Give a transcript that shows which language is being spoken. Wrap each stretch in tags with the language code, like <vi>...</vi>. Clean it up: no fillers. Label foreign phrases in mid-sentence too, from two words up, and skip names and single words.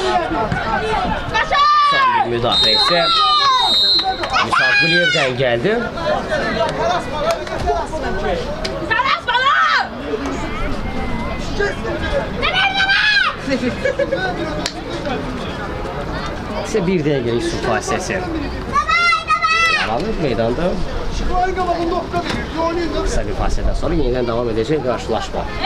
<az>Son bir müdafiə isə Misal Quliyevdən gəldi. İşte bir dəqiqəlik su fasilesi yaranır meydanda.</az> <tr>Kısa bir fasileden sonra yeniden devam edecek karşılaşma.</tr>